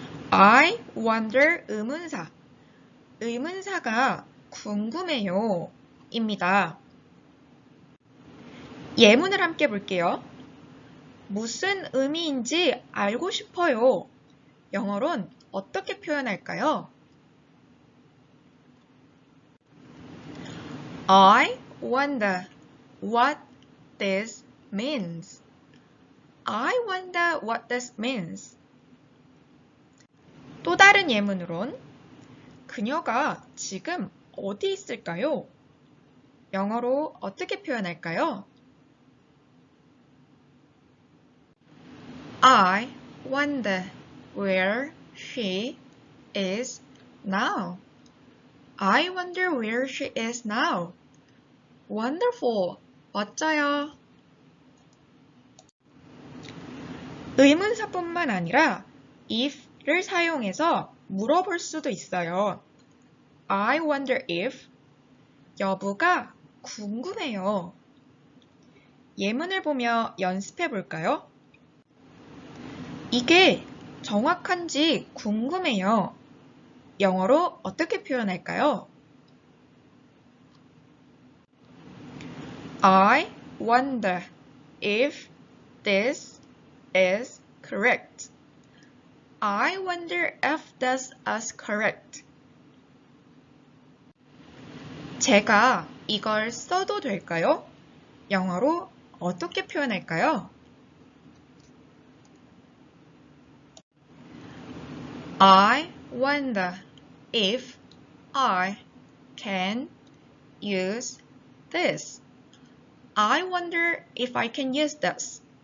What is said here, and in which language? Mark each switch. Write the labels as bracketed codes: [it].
[en] I wonder [ko] 의문사, 의문사가 궁금해요 입니다. 예문을 함께 볼게요. 무슨 의미인지 알고 싶어요. 영어론 어떻게 표현할까요? [en] I wonder what this means. I wonder what this means. [ko] 또 다른 예문으론 그녀가 지금 어디 있을까요? 영어로 어떻게 표현할까요? [en] I wonder where she is now. I wonder where she is now. Wonderful. [ko] 멋져요. 의문사뿐만 아니라 if를 사용해서 물어볼 수도 있어요. [en] I wonder if [ko] 여부가 궁금해요. 예문을 보며 연습해 볼까요? 이게 정확한지 궁금해요. 영어로 어떻게 표현할까요? [en] I wonder if this is correct. I wonder if this is correct. [ko] 제가 이걸 써도 될까요? 영어로 어떻게 표현할까요? [en] I wonder if I can use this. I wonder if I can use this.